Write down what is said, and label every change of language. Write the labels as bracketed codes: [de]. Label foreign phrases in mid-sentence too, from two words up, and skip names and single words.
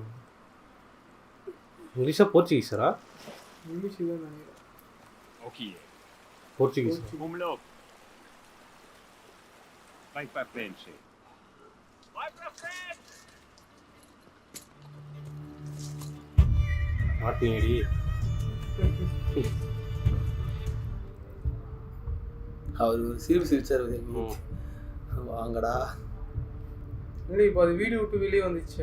[ta] இங்கிலீஷா போர்ச்சுகீஸரா? இங்கிலீஷ் தான் நினைக்கிறேன். [pt] Aqui, [ta] போர்ச்சுகீஸ். [pt] vamos logo. Vai pra frente. Vai pra frente! [ta] மாட்டிங்கடி. அவர் ஒரு சிரிச்சாரு. வாங்கடா. இல்லை, இப்போ அது வீடு விட்டு வெளியே வந்துச்சு.